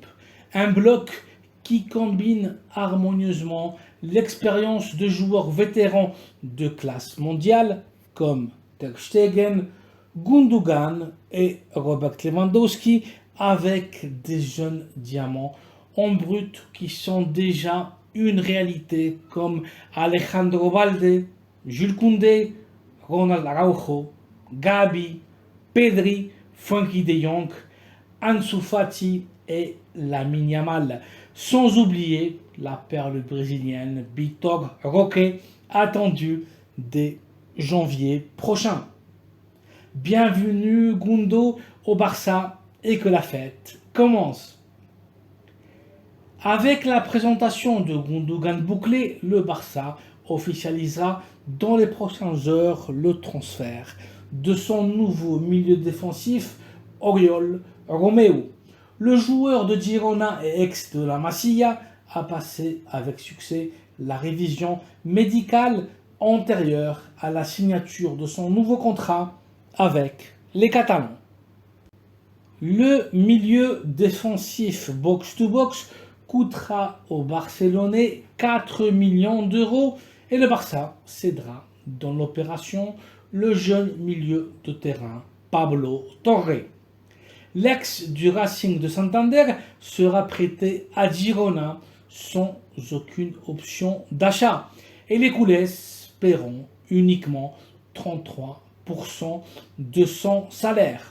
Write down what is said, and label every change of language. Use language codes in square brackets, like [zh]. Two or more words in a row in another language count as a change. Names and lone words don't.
[fr] Un bloc qui combine harmonieusement l'expérience de joueurs vétérans de classe mondiale comme ter Stegen, Gündoğan et Robert Lewandowski avec des jeunes diamants en brut qui sont déjà une réalité comme Alejandro Balde, Jules Koundé, Ronald Araujo, Gabi, Pedri, Frenkie de Jong, Ansu Fati et Lamine Yamal. Sans oublier la perle brésilienne Vitor Roque, attendue dès janvier prochain. Bienvenue Gundo au Barça et que la fête commence. Avec la présentation de Gündoğan bouclée, le Barça officialisera dans les prochaines heures le transfert de son nouveau milieu défensif Oriol Romeu. Le joueur de Girona et ex de la Masia a passé avec succès la révision médicale antérieure à la signature de son nouveau contrat avec les Catalans. Le milieu défensif box-to-box coûtera aux Barcelonais 4 millions d'euros et le Barça cédera dans l'opération le jeune milieu de terrain Pablo Torre. L'ex du Racing de Santander sera prêté à Girona sans aucune option d'achat et les Coulés paieront uniquement 33% de son salaire.